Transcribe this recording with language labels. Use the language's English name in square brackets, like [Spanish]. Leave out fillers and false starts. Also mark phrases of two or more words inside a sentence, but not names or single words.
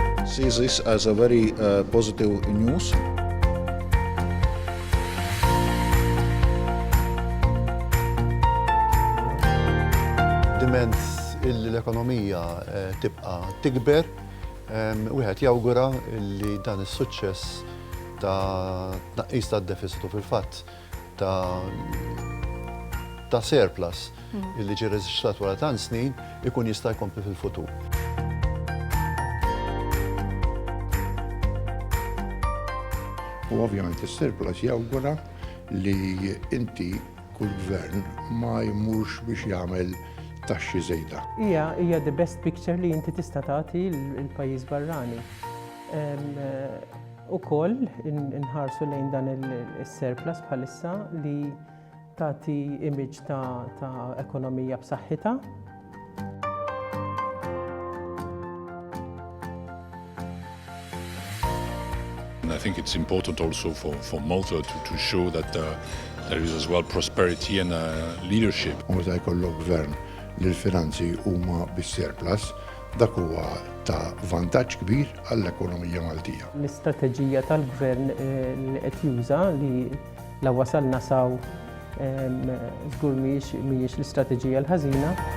[English] see this as a very positive news. [Maltese] Diment l-ekonomija tibqa' tikber, wieħed jawgura li dan is-suċċess ta' tnaqqis tad-deficit u fil-fatt ta' surplus illi ġie reġistrat wara tant snin ikun jista' jkompli fil-futur. U ovvjament is-surplus jawgura li inti kull gvern ma jmurx biex jagħmel taxxi żejda. Hija [English] the best picture [Maltese] li inti tista' tagħti l-pajjiż barrani. Ukoll inħarsu lejn dan is-surplus bħalissa li tagħti image ta' ekonomija b'saħħitha. [English] I think it's important also for Malta to show that there is as well prosperity and leadership. [Maltese] U meta jkollok gvern li l-finanzi huma bis-surplus, dak huwa ta' vantaġġ kbir għall-ekonomija Maltija. L-istrateġija tal-gvern li qed juża li la wasalna saw żgur mhijiex l-istrateġija l-ħażina.